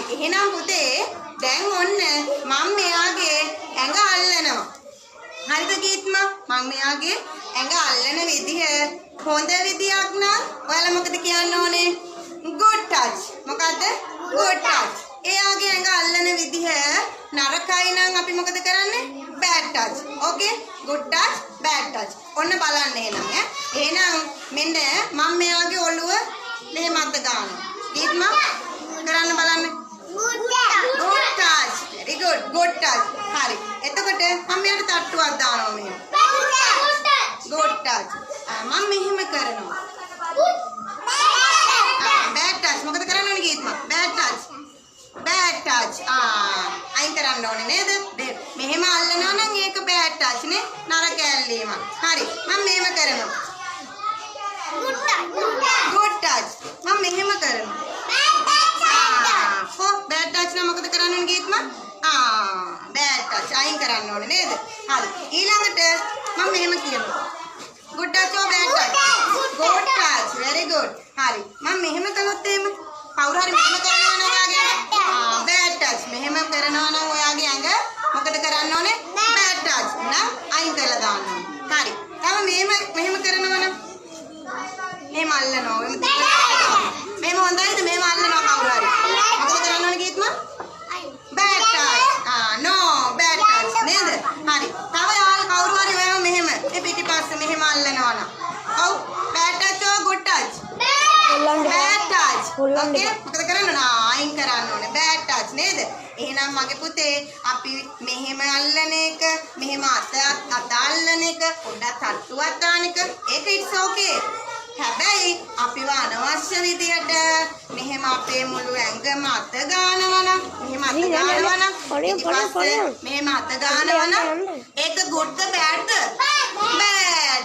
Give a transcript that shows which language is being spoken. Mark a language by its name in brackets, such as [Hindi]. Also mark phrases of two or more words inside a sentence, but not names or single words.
[Sinhala] එහෙනම් පුතේ දැන් ඔන්න මම මෙයාගේ ඇඟ අල්ලනවා. හරිද ගීත්මා? මම මෙයාගේ ඇඟ අල්ලන විදිය හොඳ විදියක් නම් ඔයාලා මොකද කියන්න ඕනේ? [English] good touch. මොකද්ද? good touch. [Sinhala] එයාගේ ඇඟ අල්ලන විදිහ නරකයි නම් අපි මොකද කරන්නේ? [English] bad touch. okay? good touch, bad touch. [Sinhala] ඔන්න බලන්න එහෙනම් එහෙනම් මෙන්න මම මෙයාගේ ඔළුව මෙහෙම අත ගන්නවා. ගීත්මා කරන්න බලන්න. [English] good touch. very good. good touch. [Sinhala] හරි. එතකොට මම මෙයාට තට්ටුවක් දානවා මෙහෙම. [English] good touch. [Sinhala] මම මෙහෙම කරනවා. [English] bad touch. [Sinhala] මොකද කරන්න ඕනේ ගීත්මා? [English] bad touch. bad touch. [Sinhala] අයින් කරන්න ඕනේ නේද? මෙහෙම අල්ලනවා නම් ඒක [English] bad touch [Sinhala] නේ. නරක ඇල්ලීම. හරි. මම මෙහෙම කරනවා. [English] good touch. [Sinhala] මම මෙහෙම කරනවා. [English] bad touch [Sinhala] නම් මොකද කරන්න ඕනේ ගීත්මා? [English] bad touch. [Sinhala] අයින් කරන්න ඕනේ නේද? හරි. ඊළඟට මම මෙහෙම කියනවා. [English] good touch or bad touch? good touch. very good. [Sinhala] හරි. මම මෙහෙම කළොත් එහෙම කවුරු හරි මෙහෙම කරනවා නම් ඔයාගේ [English] bad touch. [Sinhala] මෙහෙම කරනවා නම් ඔයාගේ ඇඟ මොකද කරන්න ඕනේ? [English] bad touch. [Sinhala] නම් අයින් කරලා දාන්න ඕනේ. හරි. තව මෙහෙම කරනවා නම් මෙහෙම අල්ලනවා. මෙහෙම හොඳයිද? මෙහෙම අල්ලනවා කවුරු හරි. මොකද කරන්න ඕනේ ගීත්මා? [English] bad touch. no bad touch නේද? හරි. [Sinhala] තව යාළ කවුරු හරි ඔයාව මෙහෙම මේ පිටිපස්සේ මෙහෙම අල්ලනවා නම් ඔව් [English] bad touch or good touch? bad touch. [Sinhala] okay? මොකද කරන්න ඕන? අයින් කරන්න ඕනේ. [English] bad touch [Sinhala] නේද? එහෙනම් මගේ පුතේ අපි මෙහෙම අල්ලන එක, මෙහෙම අත අල්ලන එක, පොඩ්ඩක් තට්ටුවක් දාන එක ඒක [English] it's okay. [Sinhala] හැබැයි අපිව අනවශ්‍ය විදියට මෙහෙම අපේ මුළු ඇඟම අත ගන්නවා නම්, මෙහෙම අත ගන්නවා නම්, මෙහෙම අත ගන්නවා නම් ඒක good ද badද? bad.